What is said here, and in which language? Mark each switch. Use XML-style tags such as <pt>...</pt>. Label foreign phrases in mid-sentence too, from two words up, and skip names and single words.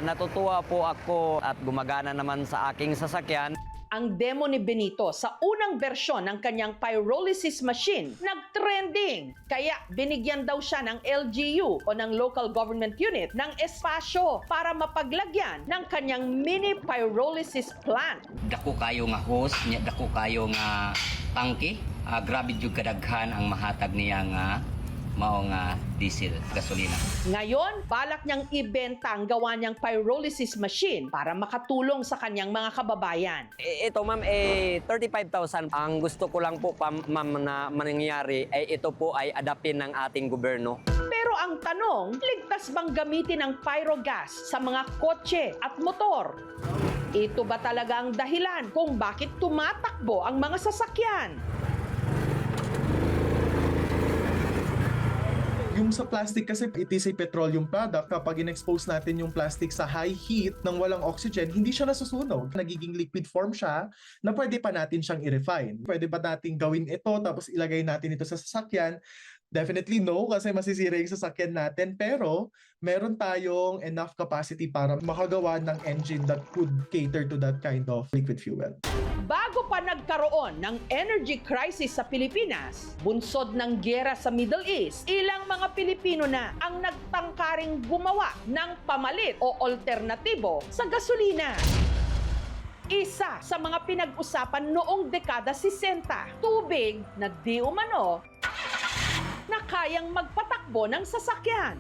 <tl>Natutuwa po ako at gumagana naman sa aking sasakyan. Ang demo ni Benito sa unang bersyon ng kanyang</tl> <en>pyrolysis machine</en> <tl>nag-trending. Kaya binigyan daw siya ng LGU o ng</tl> <en>local government unit</en> <tl>ng espasyo para mapaglagyan ng kanyang</tl> <en>mini pyrolysis plant.</en> <ceb>Dako kayo nga hose, dako kayo nga tangke. Grabe jud kadaghan ang mahatag niya nga mao nga diesel, gasolina.</ceb> <tl>Ngayon, balak niyang ibenta ang gawa niyang</tl> <en>pyrolysis machine</en> <tl>para makatulong sa kanyang mga kababayan. Ito ma'am, 35,000. Ang gusto ko lang po ma'am na mangyari ay ito po ay adapin ng ating gobyerno. Pero ang tanong, ligtas bang gamitin ang pyrogas sa mga kotse at motor? Ito ba talaga ang dahilan kung bakit tumatakbo ang mga sasakyan? Yung sa plastic kasi,</tl> <en>it is a petroleum product.</en> <tl>Kapag in-expose natin yung plastic sa</tl> <en>high heat</en> <tl>ng walang oxygen, hindi siya nasusunog. Nagiging</tl> <en>liquid form</en> <tl>siya na pwede pa natin siyang i-refine. Pwede pa natin gawin ito tapos ilagay natin ito sa sasakyan.</tl> <en>Definitely no,</en> <tl>kasi masisira yung sasakyan natin. Pero meron tayong</tl> <en>enough capacity</en> <tl>para makagawa ng</tl> <en>engine that could cater to that kind of liquid fuel.</en> <tl>Bago pa nagkaroon ng</tl> <en>energy crisis</en> <tl>sa Pilipinas, bunsod ng giyera sa Middle East, ilang mga Pilipino na ang nagtangkaring gumawa ng pamalit o alternatibo sa gasolina. Isa sa mga pinag-usapan noong dekada 60, tubig na di umano na kayang magpatakbo ng sasakyan.</tl>